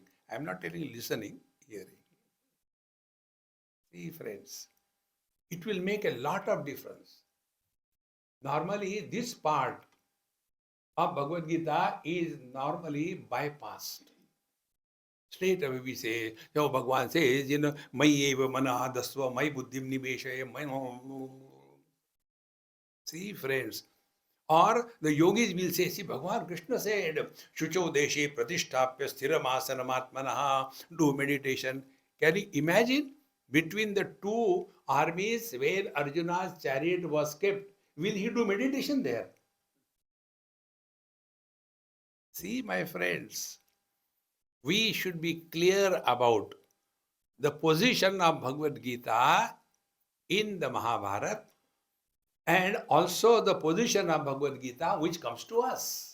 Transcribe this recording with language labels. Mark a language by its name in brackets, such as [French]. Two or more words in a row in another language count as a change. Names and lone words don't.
[English] I am not telling you listening, hearing. See, friends, it will make a lot of difference. Normally, this part of Bhagavad Gita is normally bypassed. Straight away we say, so Bhagavan says, [Sanskrit] मय एव मन दस्व, मयि बुद्धिं निवेशय, मयि. [English] See, friends. Or the yogis will say, see, Bhagavan Krishna said, [Sanskrit] शुचौ देशे प्रतिष्ठाप्य स्थिरमासनमात्मनः, [English] do meditation. Can you imagine? Between the two armies where Arjuna's chariot was kept, will he do meditation there? See, my friends, we should be clear about the position of Bhagavad Gita in the Mahabharata and also the position of Bhagavad Gita which comes to us.